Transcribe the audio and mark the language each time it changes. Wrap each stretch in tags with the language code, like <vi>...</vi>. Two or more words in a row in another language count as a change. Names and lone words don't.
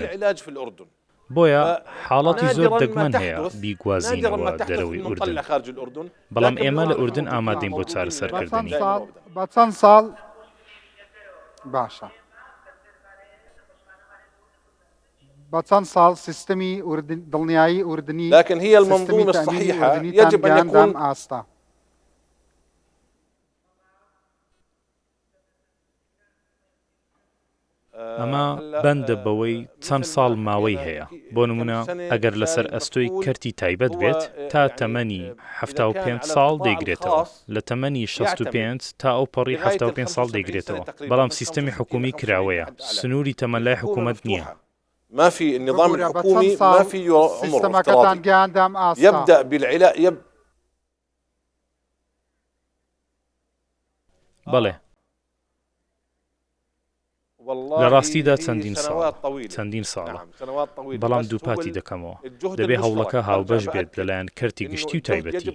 <ckb>بۆیە حاڵەتی زۆر دەگمەن هەیە بیگوازینەوە دەرەوەی ئوردن. بەڵام ئێمە لە ئوردن ئامادەین بۆ چارەسەرکردنی. بە چەند ساڵ باشە بە چەند ساڵ سیستەمی دڵنیایی ئوردنی</ckb> <ar>لكن هي المنظومة الصحيحة يجب أن يكون</ar> <ckb>ئاستا. ئەمە بەندە بەوەی چەند ساڵ ماوەی هەیە. بۆ نمونە ئەگەر لەسەر ئەستۆی کەرتی تایبەت بێت تا تەمەنی 75 ساڵ دەیگرێتەوە، لە تەمەنی 65 تا ئەو پەڕی 75 ساڵ دەیگرێتەوە. بەڵام سیستەمی حکومی کراوەیە، سنووری تەمەلای حکوومەت نییە.</ckb> <ar>ما في النظام الحكومي ما في عمر افتراضي يبدأ بالعلاج</ar> <ckb>بەڵێ لە ڕاستیدا چەندین ساڵە، بەڵام دووپاتی دەکەمەوە. دەبێ هەوڵەکە هاوبەش بێت لەلایەن کەرتی گشتی و تایبەتی.</ckb>